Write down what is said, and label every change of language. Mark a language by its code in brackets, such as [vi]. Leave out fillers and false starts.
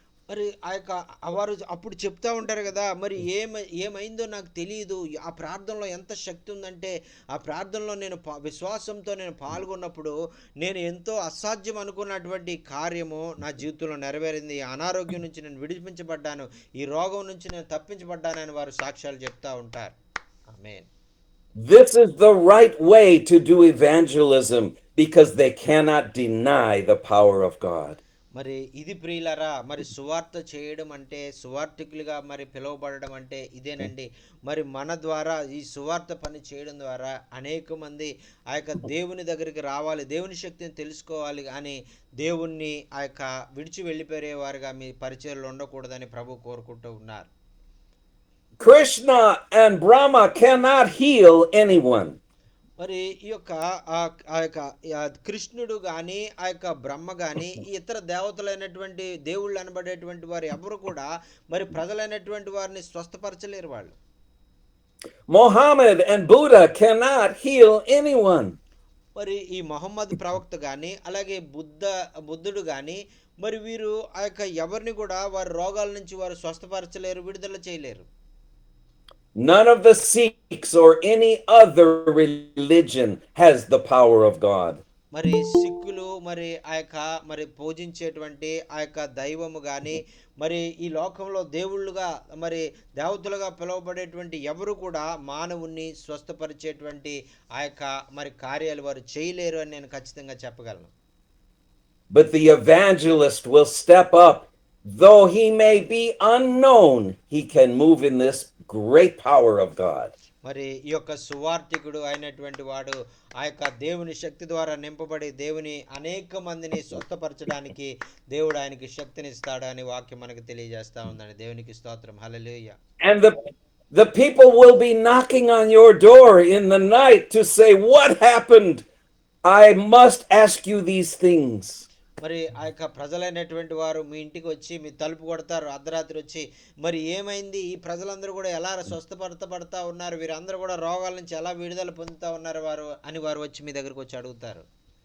[te] మరి ఆ యొక్క వారు అప్పుడు చెప్తా ఉంటారు కదా, మరి ఏమైందో నాకు తెలియదు, ఆ ప్రార్థనలో ఎంత శక్తి ఉందంటే ఆ ప్రార్థనలో నేను విశ్వాసంతో నేను పాల్గొన్నప్పుడు నేను ఎంతో అసాధ్యం అనుకున్నటువంటి కార్యము నా జీవితంలో నెరవేరింది, అనారోగ్యం నుంచి నేను విడిపించబడ్డాను, ఈ రోగం నుంచి నేను తప్పించబడ్డానని వారు సాక్ష్యాలు చెప్తా ఉంటారు. ఆమేన్. [en] This is the right way to do evangelism because they cannot deny the power of God. [te] మరి ఇది ప్రియులరా, మరి సువార్త చేయడం అంటే, సువార్థికులుగా మరి పిలువబడడం అంటే ఇదేనండి. మరి మన ద్వారా ఈ సువార్త పని చేయడం ద్వారా అనేక మంది ఆ యొక్క దేవుని దగ్గరికి రావాలి, దేవుని శక్తిని తెలుసుకోవాలి, కానీ దేవుణ్ణి ఆ యొక్క విడిచి వెళ్ళిపోయేవారుగా మీ పరిచయలు ఉండకూడదని ప్రభు కోరుకుంటూ ఉన్నారు. [en] Krishna and Brahma cannot heal anyone. [te] మరి ఈ యొక్క ఆ యొక్క కృష్ణుడు కానీ ఆ యొక్క బ్రహ్మ కానీ ఈ ఇతర దేవతలైనటువంటి దేవుళ్ళు అనబడేటువంటి వారు ఎవరు కూడా మరి ప్రజలైనటువంటి వారిని స్వస్థపరచలేరు. వాళ్ళు [en] Muhammad and Buddha cannot heal anyone. [te] మరి ఈ మొహమ్మద్ ప్రవక్త కానీ అలాగే బుద్ధుడు కానీ మరి వీరు ఆ యొక్క ఎవరిని కూడా వారి రోగాల నుంచి వారు స్వస్థపరచలేరు, విడుదల చేయలేరు. [en] None of the Sikhs or any other religion has the power of God. [te] మరి సిక్కులు మరి ఆ యొక్క మరి పూజించేటువంటి ఆ యొక్క దైవము కానీ మరి ఈ లోకంలో దేవుళ్ళుగా మరి దేవతలుగా పిలువబడేటువంటి ఎవరు కూడా మానవుణ్ణి స్వస్థపరిచేటువంటి ఆ యొక్క మరి కార్యాలు వారు చేయలేరు అని నేను ఖచ్చితంగా చెప్పగలను. [en] But the evangelist will step up. Though he may be unknown, he can move in this great power of God. [te] మరి ఈ యొక్క సువార్థికుడు అయినటువంటి వాడు ఆ యొక్క దేవుని శక్తి ద్వారా నింపబడి దేవుని అనేక మందిని స్వస్థపరచడానికి దేవుడు ఆయనకి శక్తినిస్తాడు అని వాక్యం మనకు తెలియజేస్తా ఉందండి. దేవునికి స్తోత్రం. హల్లెలూయా. [en] And the people will be knocking on your door in the night to say, "What happened? I must ask you these things." [te] మరి ఆ యొక్క ప్రజలైనటువంటి వారు మీ ఇంటికి వచ్చి మీ తలుపు కొడతారు అర్ధరాత్రి వచ్చి, మరి ఏమైంది, ఈ ప్రజలందరూ కూడా ఎలా స్వస్థపడతా ఉన్నారు, వీరందరూ కూడా రోగాల నుంచి ఎలా విడుదల పొందుతా ఉన్నారు వారు అని వారు వచ్చి మీ దగ్గరకు వచ్చి అడుగుతారు.